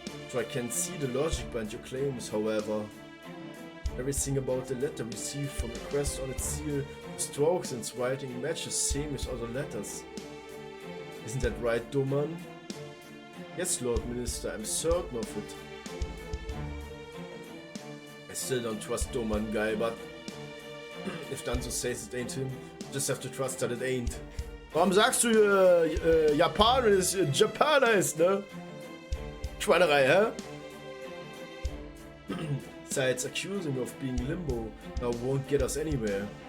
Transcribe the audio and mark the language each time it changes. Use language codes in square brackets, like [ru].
[en] So I can see the logic behind your claims, however. Everything about the letter received from the crest on its seal, the strokes and its writing matches same as other letters. Isn't that right, Doman? Yes, Lord Minister, I'm certain of it. I still don't trust Doman guy, but if Danzo says it ain't him, just have to trust that it ain't. [de] Warum sagst du Japan, wenn es Japaner ist, ne? Schweinerei, hä? [en] Besides, accusing of being Limbo now won't get us anywhere.